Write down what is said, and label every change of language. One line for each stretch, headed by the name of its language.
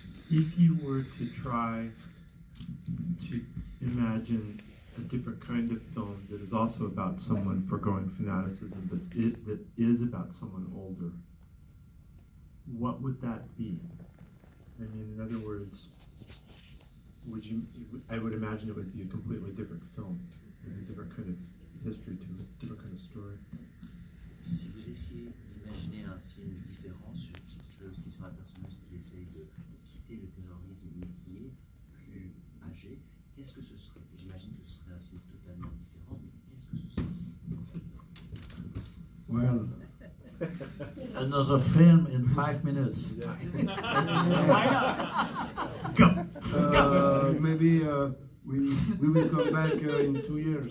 English: If you were to try to imagine a different kind of film that is also about someone foregoing fanaticism, that is about someone older, what would that be? I mean, in other words, I would imagine it would be a completely different film, with a different kind of history to it, different kind of story.
French: Si vous essayez d'imaginer un film différent, qui serait aussi sur un personnage qui essaye de quitter le terrorisme mais qui est plus âgé, qu'est-ce que ce serait? J'imagine que ce serait un film totalement différent, mais qu'est-ce que ce serait?
English: Well, another film in 5 minutes. Go! Maybe we will come back in 2 years.